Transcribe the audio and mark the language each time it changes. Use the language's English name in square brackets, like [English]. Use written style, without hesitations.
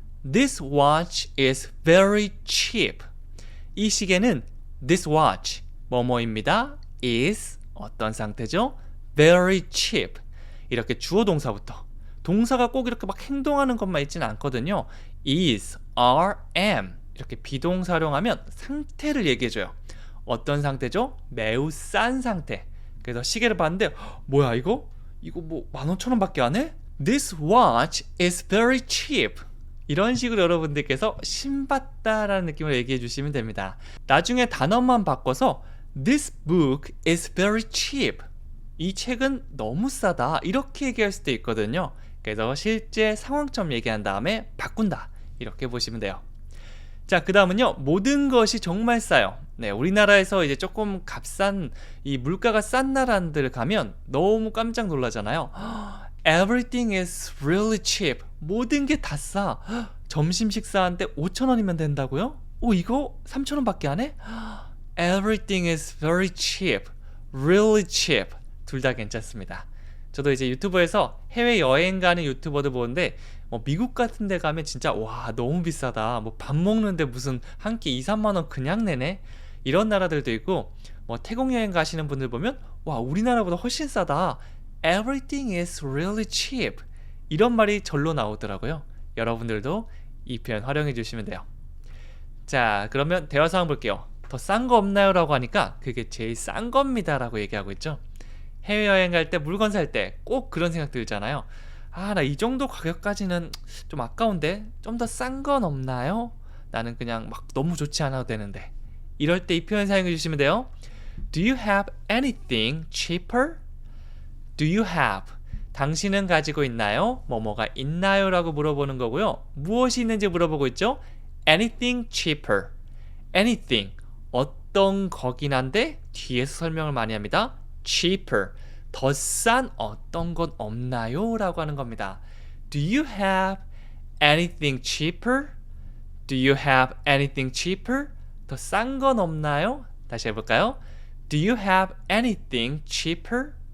[English] This watch is very cheap. [Korean] 이 시계는 this watch, 뭐뭐입니다. [English] is [Korean] 어떤 상태죠? [English] very cheap. [Korean] 이렇게 주어 동사부터. 동사가 꼭 이렇게 막 행동하는 것만 있지는 않거든요. is, are, am 이렇게 비동사 활용하면 상태를 얘기해줘요. 어떤 상태죠? 매우 싼 상태. 그래서 시계를 봤는데 뭐야 이거 뭐 15,000원밖에 안 해? [English] This watch is very cheap. [Korean] 이런 식으로 여러분들께서 신받다라는 느낌을 얘기해 주시면 됩니다. 나중에 단어만 바꿔서 [English] This book is very cheap. [Korean] 이 책은 너무 싸다. 이렇게 얘기할 수도 있거든요. 그래서 실제 상황점 얘기한 다음에 바꾼다. 이렇게 보시면 돼요. 자, 그 다음은요. 모든 것이 정말 싸요. 네, 우리나라에서 이제 조금 값싼 이 물가가 싼 나라들 가면 너무 깜짝 놀라잖아요. [English] Everything is really cheap. [Korean] 모든 게 다 싸. 점심 식사한테 5,000원이면 된다고요? 이거 3,000원밖에 안 해? [English] Everything is very cheap. Really cheap. [Korean] 둘 다 괜찮습니다. 저도 이제 유튜브에서 해외 여행 가는 유튜버들 보는데 미국 같은 데 가면 진짜 와 너무 비싸다. 뭐 밥 먹는데 무슨 한 끼 2, 3만 원 그냥 내네. 이런 나라들도 있고 태국 여행 가시는 분들 보면 와 우리나라보다 훨씬 싸다. [English] Everything is really cheap. [Korean] 이런 말이 절로 나오더라고요. 여러분들도 이 표현 활용해 주시면 돼요. 자, 그러면 대화 상황 볼게요. 더 싼 거 없나요? 라고 하니까 그게 제일 싼 겁니다 라고 얘기하고 있죠. 해외여행 갈 때 물건 살 때 꼭 그런 생각 들잖아요. 나 이 정도 가격까지는 좀 아까운데 좀 더 싼 건 없나요? 나는 그냥 막 너무 좋지 않아도 되는데. 이럴 때 이 표현 사용해 주시면 돼요. [English] Do you have anything cheaper? Do you have? [Korean] 당신은 가지고 있나요? 뭐뭐가 있나요? 라고 물어보는 거고요. 무엇이 있는지 물어보고 있죠. [English] Anything cheaper. Anything. [Korean] 어떤 거긴 한데 뒤에서 설명을 많이 합니다. cheaper. 더 싼 어떤 건 없나요? 라고 하는 겁니다. [English] Do you have anything cheaper? Do you have anything cheaper? [Korean] 더 싼 건 없나요? 다시 해볼까요? [English] Do you have anything cheaper?